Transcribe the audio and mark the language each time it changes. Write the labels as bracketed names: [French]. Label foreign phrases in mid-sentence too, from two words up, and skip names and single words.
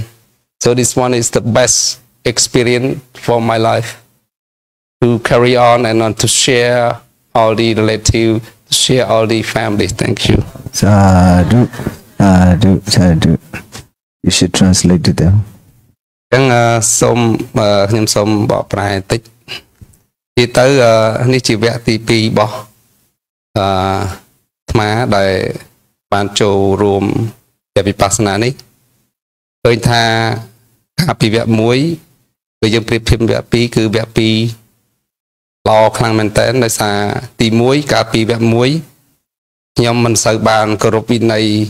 [English] So this one is the best experience for my life, to carry on and to share all the relatives, to share all the family. Thank you. [Pali] Sadhu, sadhu, sadhu. [English] You should translate to them. [Khmer] ខ្ញុំសូមបកប្រែបន្តិចទីទៅនេះជាវគ្គទី2របស់អាត្មាដែលបានចូលរួមវិបស្សនានេះឃើញថាកាលពីវគ្គ1គឺយើងប្រៀបធៀបវគ្គ2គឺវគ្គ2ល្អខ្លាំងមែនតើដោយសារទី1កាលពីវគ្គ1ខ្ញុំមិនសូវបានគោរពវិន័យ